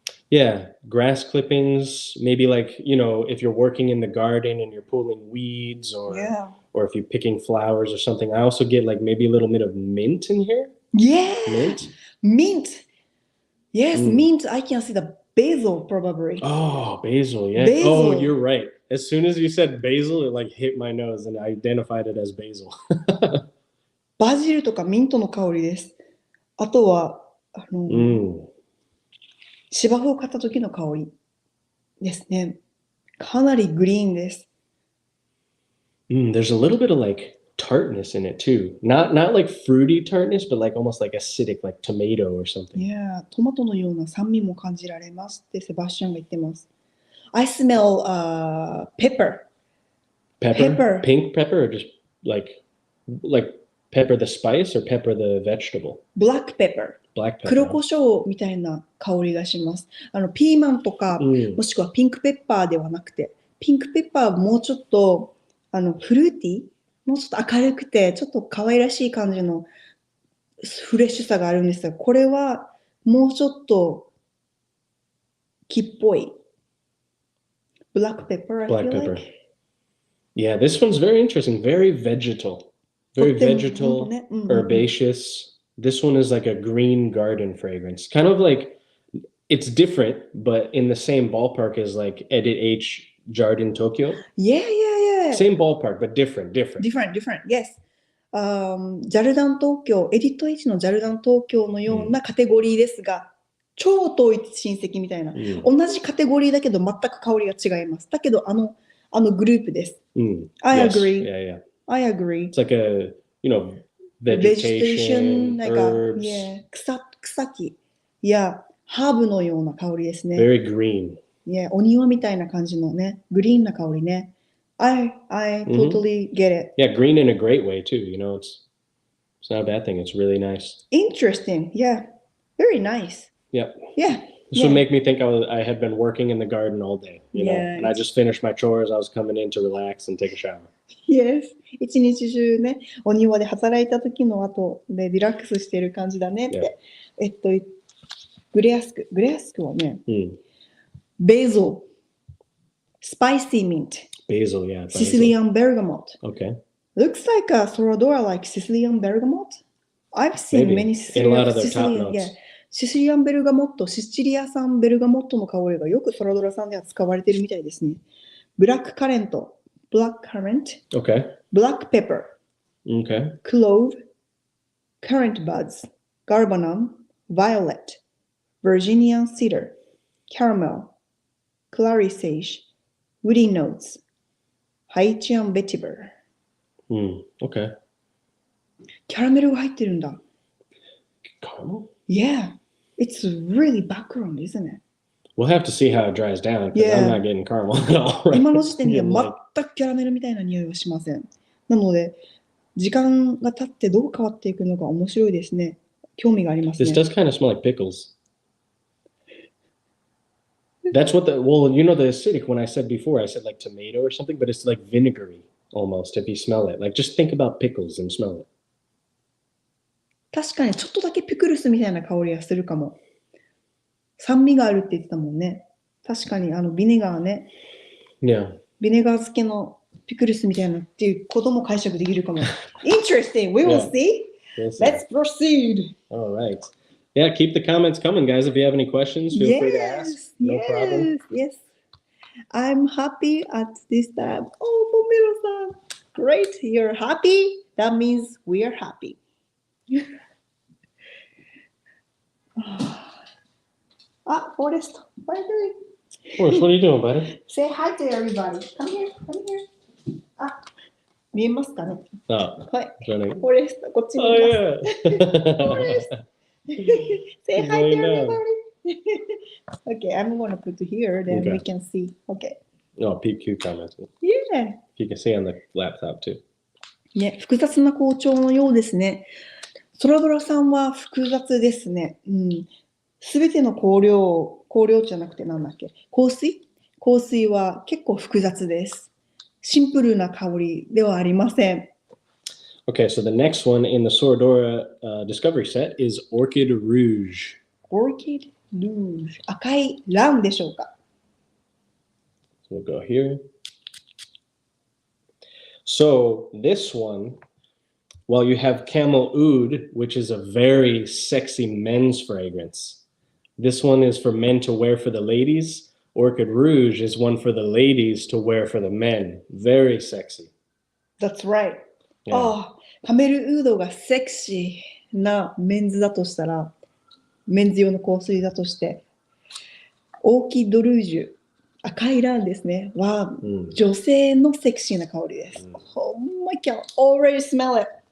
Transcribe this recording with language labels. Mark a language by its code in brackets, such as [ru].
[en] Yeah, grass clippings, maybe like, you know, if you're working in the garden and you're pulling weeds or if you're picking flowers or something. I also get like maybe a little bit of mint in here. Yeah. Mint. Yes, mint. I can see the basil probably. Oh, basil, yeah. Basil. Oh, you're right. As soon as you said basil, it like hit my nose and I identified it as basil. [ja] バジルとかミントの香りです。あとは、芝生を買った時の香りですね。かなりグリーンです。 [en] There's a little bit of like tartness in it too. Not like fruity tartness, but like almost like acidic, like tomato or something. Yeah, [ja] トマトのような酸味も感じられますってセバスチャンが言ってます。 [en] I smell pepper. Pepper? Pink pepper or just like pepper the spice or pepper the vegetable? Black pepper. Black pepper. [ja] 黒胡椒みたいな香りがします。ピーマンとか、もしくはピンクペッパーではなくて、ピンクペッパーはもうちょっとフルーティー、もうちょっと明るくて、ちょっと可愛らしい感じのフレッシュさがあるんですが、これはもうちょっと木っぽい。 [en] Black pepper, I feel like. Yeah, this one's very interesting. Very vegetal. Very vegetal, herbaceous. This one is like a green garden fragrance. Kind of like, it's different, but in the same ballpark as like Edit H Jardin Tokyo. Yeah. Same ballpark, but different. Different, yes. [ja] ジャルダン東京、エディット H のジャルダン東京のようなカテゴリーですが、超統一親戚みたいな。同じカテゴリーだけど全く香りが違います。だけどグループです。 [en] I agree. Yeah. I agree. It's like a, you know, vegetation, herbs. [ja] 草木やハーブのような香りですね。 [en] Very green. Yeah, [ja] お庭みたいな感じのね、グリーンな香りね。 [en] I totally get it. Yeah, green in a great way too. You know, it's not a bad thing. It's really nice. Interesting. Yeah, very nice. Yep. Yeah. This would make me think I had been working in the garden all day, you know, and I just finished my chores. I was coming in to relax and take a shower. Yes. [ja] 一日中ね、お庭で働いた時の後でリラックスしている感じだねって。グレアスクはね、 [en] basil, spicy mint, basil, yeah, Sicilian bergamot. Okay. Looks like a soradora like Sicilian bergamot. I've seen many in a lot of their top notes. [ja] シシリアンベルガモット、シチリア産ベルガモットの香りがよくソラドラさんでは使われているみたいですね。ブラックカレント、 [en] Okay. Black pepper, Okay. Clove, currant buds, garbanum, violet, Virginian cedar, caramel, clary sage, woody notes, Haitian vetiver. Okay. [ja] キャラメルが入ってるんだ。 [en] Caramel? Yeah. It's really background, isn't it? We'll have to see how it dries down because I'm not getting caramel at all. Right? [ja] 今の時点では全くキャラメルみたいな匂いはしません。なので、時間が経ってどう変わっていくのか面白いですね。興味がありますね。 [en] This does kind of smell like pickles. That's what you know the acidic one I said before, I said like tomato or something, but it's like vinegary almost if you smell it. Like just think about pickles and smell it. [ja] 確かにちょっとだけピクルスみたいな香りがするかも。酸味があるって言ってたもんね。確かにビネガーね。 [en] Yeah. [ja] ビネガー漬けのピクルスみたいなっていうことも解釈できるかも。 [en] Interesting. We will see. Let's proceed. All right. Yeah, keep the comments coming, guys. If you have any questions, feel free to ask. No problem. Yes. I'm happy at this time. Oh, Pomero-san. Great. You're happy? That means we are happy. Forrest, what are you doing? Forrest, what are you doing, buddy? Say hi to everybody. Come here. [ja] 見えますかね？はい。フォレスト、こっちにいます。 [en] フォレスト。Say hi to everybody. Okay, I'm going to put it here, then we can see. Okay. Oh, PQ comments. Yeah. You can see on the laptop too. [ja] ね、複雑な校長のようですね。ソラドラさんは複雑ですね。すべての香料じゃなくてなんだっけ？香水は結構複雑です。シンプルな香りではありません。 [en] Okay, so the next one in the Soradora discovery set is Orchid Rouge. [ja] Orchid Rouge. 赤いランでしょうか？ [en] So we'll go here. So this one, well, you have Camel Oud, which is a very sexy men's fragrance. This one is for men to wear for the ladies. Orchid Rouge is one for the ladies to wear for the men. Very sexy. That's right. [ja] カメルウードがセクシーなメンズだとしたら、メンズ用の香水だとして、オーキッドルージュ、赤いランですね。は、女性のセクシーな香りです。 [en] Oh my God, already smell it.